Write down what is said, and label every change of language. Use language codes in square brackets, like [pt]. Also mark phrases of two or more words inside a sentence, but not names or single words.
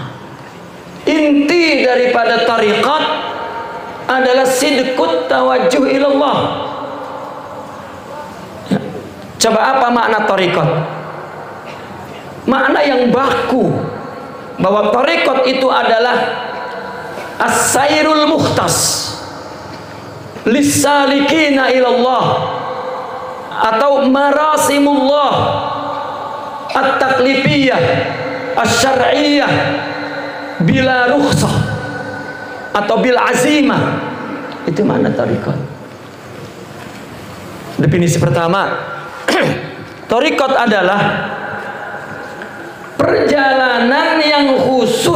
[id] Inti daripada tariqat adalah [ar] صدق التوجه إلى الله. [id] Coba apa makna tariqat? Makna yang baku, bahwa tariqat itu adalah [ar] السير المختص للسالكين إلى الله, [id] atau [ar] مراسم الله التكليفية الشرعية بلا رخصة [id] atau [ar] بالعزيمة. [id] Itu makna tariqat. Definisi pertama, tariqat adalah perjalanan yang khusus.